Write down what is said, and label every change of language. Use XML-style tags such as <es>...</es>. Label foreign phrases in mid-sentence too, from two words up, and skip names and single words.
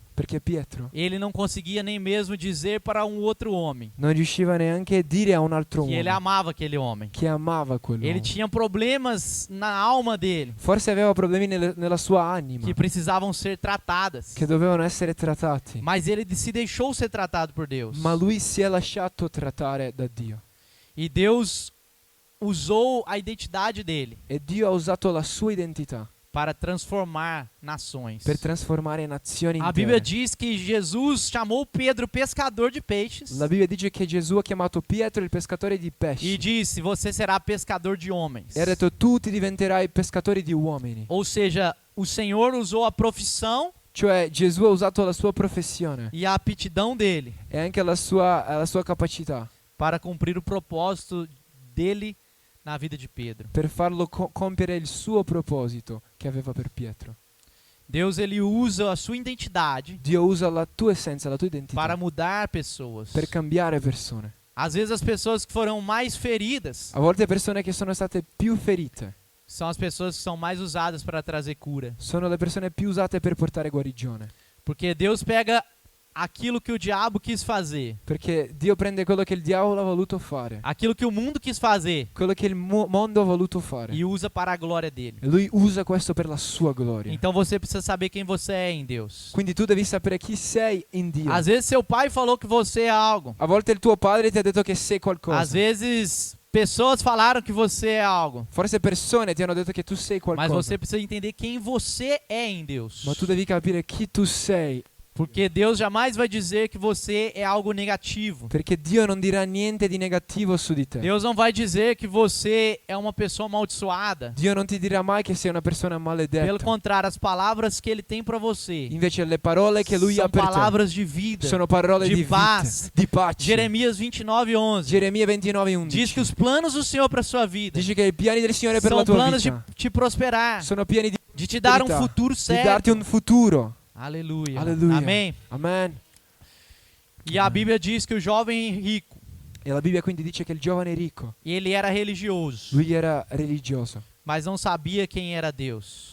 <it>Perché Pietro</it> <pt>ele não conseguia nem mesmo dizer para um outro homem</pt> <it>non riusciva neanche a dire a un altro</it> <pt>que ele</pt> <it>uomo</it> <pt>amava aquele homem.</pt> <it>che amava quell'uomo.</it> <pt>Ele tinha problemas na alma dele</pt> <it>Forse aveva problemi nella sua anima</it> <pt>que precisavam ser tratadas.</pt> <it>che dovevano essere trattati.</it> <pt>Mas ele se deixou ser tratado por Deus.</pt> <it>Ma lui si è lasciato trattare da Dio.</it> <pt>E Deus usou a identidade dele</pt> <it>E Dio ha usato la sua identità</it> <pt>para transformar nações.</pt> <it>per trasformare nazioni</it> <pt>A Bíblia</pt> <it>intere.</it> <pt>diz que Jesus chamou Pedro pescador de peixes</pt> <it>La Bibbia dice che Gesù ha chiamato Pietro il pescatore di</it> <pt>e</pt> <it>pesci</it> <pt>disse: você será pescador de homens.</pt> <it>e ha detto: tu ti diventerai pescatori di uomini.</it> <pt>Ou seja, o Senhor usou a profissão</pt> <it>Cioè Gesù ha usato la sua professione</it> <pt>e a aptidão dele</pt> <it>e anche la sua capacità</it> <pt>para cumprir o propósito dele na vida de Pedro.</pt> <it>per farlo compiere il suo proposito che aveva per Pietro.</it> <pt>Deus, ele usa a sua identidade</pt> <it>Dio usa la tua essenza, la tua identità</it> <pt>para mudar pessoas.</pt> <it>per cambiare persone.</it> <pt>Às vezes as pessoas que foram mais feridas</pt> <it>A volte persone che sono state più ferite</it> <pt>são as pessoas que são mais usadas para trazer cura.</pt> <it>sono le persone più usate per portare guarigione.</it> <pt>Porque Deus pega aquilo que o diabo quis fazer,</pt> <it>Perché Dio prende quello che il diavolo ha voluto fare,</it> <pt>aquilo que o mundo quis fazer,</pt> <it>quello che il mondo ha voluto fare.</it> <pt>e usa para a glória dele.</pt> <it>E lui usa questo per la sua gloria.</it> <pt>Então você precisa saber quem você é em Deus.</pt> <it>Quindi tu devi sapere chi sei in Dio.</it> <pt>Às vezes seu pai falou que você é algo.</pt> <it>A volte il tuo padre ti ha detto che sei</it> <pt>Às</pt> <it>qualcosa.</it> <pt>vezes pessoas falaram que você é algo.</pt> <it>Forse persone ti hanno detto che tu sei</it> <pt>Mas</pt> <it>qualcosa.</it> <pt>você precisa entender quem você é em Deus.</pt> <it>Ma tu devi capire chi tu sei.</it> <pt>Porque Deus jamais vai dizer que você é algo negativo.</pt> <it>Perché Dio non dirà niente di negativo su di te.</it> <pt>Deus não vai dizer que você é uma pessoa amaldiçoada.</pt> <it>Dio non ti dirà mai che sei una persona</it> <pt>Pelo</pt> <it>maledetta.</it> <pt>contrário, as palavras que ele tem para você</pt> <it>Invece le parole che lui ha</it> <pt>são</pt> <it>per te</it> <pt>palavras de vida.</pt> <it>sono parole</it> <pt>de</pt> <it>di</it> <pt>paz.</pt> <it>vita, di pace.</it> <pt>Jeremias 29:11</pt> <it>Geremia</it> <pt>diz que</pt> <it>29:11</it> <pt>os planos do Senhor para sua vida</pt> <it>dice che i piani del Signore per la</it> <pt>são</pt> <it>tua</it> <pt>planos de</pt> <it>vita</it> <pt>te prosperar,</pt> <it>sono pieni</it> <pt>de te dar um</pt> <it>verità,</it> <pt>futuro</pt> <it>di darti</it> <pt>certo.</pt> <it>un futuro.</it> <pt>Aleluia.</pt> <it>Aleluia.</it> <pt>Amém.</pt> <it>Amen.</it> <pt>E a Bíblia diz que o jovem rico,</pt> <it>E la Bibbia quindi dice che il giovane ricco,</it> <pt>ele era religioso,</pt> <it>lui era religioso,</it> <pt>mas não sabia quem era Deus.</pt>